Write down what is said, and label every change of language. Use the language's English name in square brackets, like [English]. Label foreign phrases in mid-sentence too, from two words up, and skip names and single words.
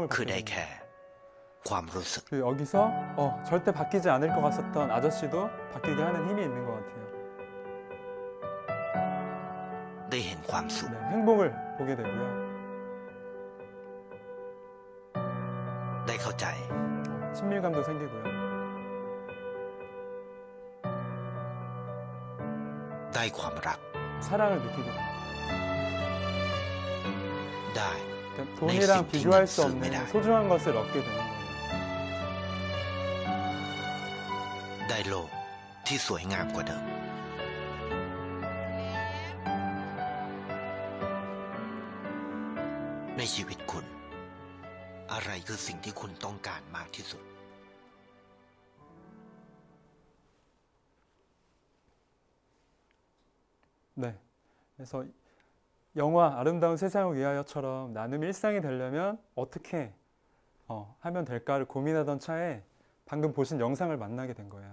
[Thai] คือ [Korean] 받게 [Thai] ได้ [Korean] 됩니다. [Thai] แค่ความรู้สึก [Korean] 그 여기서 절대 바뀌지 않을 것 같았던 아저씨도 바뀌게 하는 힘이 있는 것 같아요. [Thai] ได้เห็นความสุข [Korean] 네, 행복을 보게 되고요. [Thai] ได้เข้าใจ [Korean] 친밀감도 생기고요. [Thai] ได้ความรัก [Korean] 사랑을 느끼게 됩니다. [Thai] ได้ [Korean] 그러니까 돈이랑 내 비교할 수 생기는 없는 습니다. 소중한 것을 얻게 되는 거예요. [Thai] ได้โลกที่สวยงามกว่าเดิม ในชีวิตคุณ อะไรคือสิ่งที่คุณต้องการมากที่สุด [Korean] 네. 그래서 영화 아름다운 세상을 위하여처럼 나눔이 일상이 되려면 어떻게 하면 될까를 고민하던 차에 방금 보신 영상을 만나게 된 거예요.